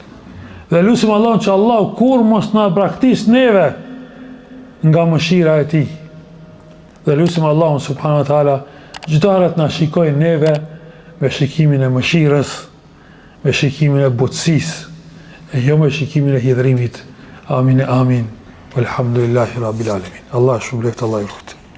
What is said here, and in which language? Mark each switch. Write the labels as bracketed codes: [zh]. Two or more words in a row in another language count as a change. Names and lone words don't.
[sq] Dhe lutim Allahun që Allah kur mos na braktis neve nga mëshira e tij. Dhe lutim Allahun [ar] سبحانه وتعالى [sq] çdo herë të na shikojë neve me shikimin e mëshirës, me shikimin e butësisë, e jo me shikimin e hidhrimit. Amin e amin. [ar] والحمد لله رب العالمين. [sq] Allah shumë lehtë, Allah i ruht.